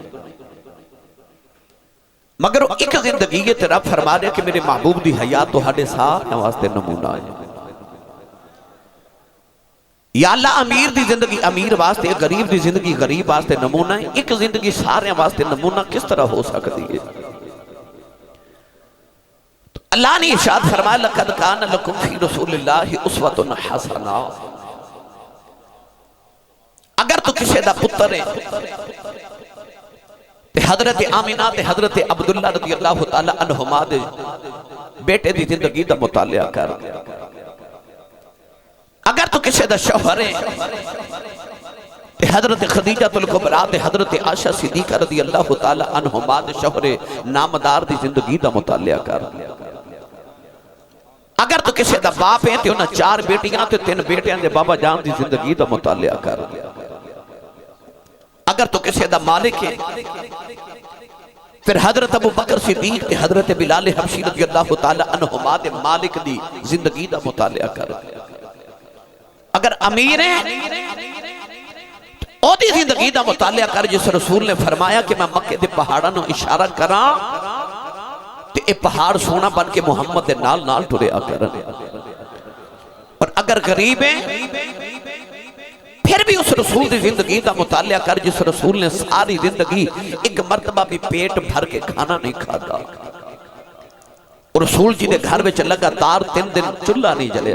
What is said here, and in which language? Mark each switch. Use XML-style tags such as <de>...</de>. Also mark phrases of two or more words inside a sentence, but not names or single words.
<pa>مگر ایک زندگی یہ رب فرما رہے کہ میرے محبوب دی حیات تو ہڈے سارے واسطے نمونہ ہے. یا اللہ امیر دی زندگی امیر واسطے غریب دی زندگی غریب واسطے نمونہ ہے.</pa> <ur>ایک زندگی سارے واسطے نمونہ کس طرح ہو سکتی ہے؟ تو اللہ نے ارشاد فرمایا</ur> <ar>لَقَدْ كَانَ لَكُمْ فِي رَسُولِ اللَّهِ أُسْوَةٌ حَسَنَةٌ.</ar> <pa>اگر تو کسی دا پتر ہے تے حضرت آمینہ تے حضرت عبداللہ</pa> <ar>رضی اللہ تعالیٰ عنہما</ar> <pa>دے بیٹے دی زندگی دا مطالعہ کر. اگر تو کسی دا شوہر ہے تے حضرت خدیجہ الکبریٰ تے حضرت عائشہ صدیقہ</pa> <ar>رضی اللہ تعالیٰ عنہما</ar> <pa>دے شوہر نامدار دی زندگی دا مطالعہ کر. اگر تو کسی دا باپ ہے تے انہاں چار بیٹیاں تے تین بیٹیاں دے بابا جان دی زندگی دا مطالعہ کر. اگر تو کسی دا مالک ہے پھر حضرت ابو بکر صدیق تے حضرت بلال حبشی</pa> <ar>رضی اللہ تعالیٰ عنہما</ar> <pa>دے مالک دی زندگی دا مطالعہ کر. اگر امیر ہے او دی زندگی دا مطالعہ کر جس رسول نے فرمایا کہ میں مکہ دے پہاڑاں نو اشارہ کراں تے اے پہاڑ سونا بن کے محمد دے نال نال ٹریا کر. اور اگر غریب ہے پھر بھی اس رسول دی زندگی دا مطالعہ کر جس رسول نے ساری زندگی ایک مرتبہ بھی پیٹ بھر کے کھانا نہیں کھاتا. رسول جی دے گھر وچ لگاتار 3 دن چولہا نہیں جلیا.</pa>